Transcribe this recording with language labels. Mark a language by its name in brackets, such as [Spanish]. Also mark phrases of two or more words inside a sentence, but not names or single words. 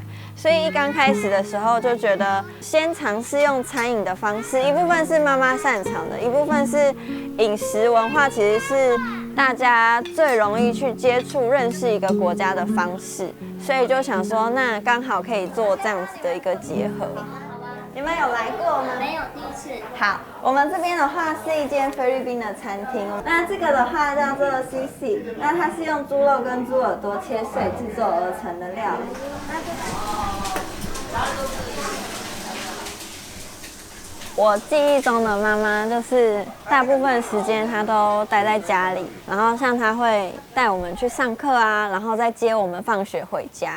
[Chinese] 所以一剛開始的時候就覺得先嘗試用餐飲的方式，一部分是媽媽擅長的，一部分是飲食文化其實是大家最容易去接觸、認識一個國家的方式，所以就想說，那剛好可以做這樣子的一個結合。你们有来过吗？没有，第一次。好，我们这边的话是一间菲律宾的餐厅，那这个的话叫做 CC， 那它是用猪肉跟猪耳朵切碎制作而成的料理。我记忆中的妈妈就是大部分时间她都待在家里，然后像她会带我们去上课啊，然后再接我们放学回家。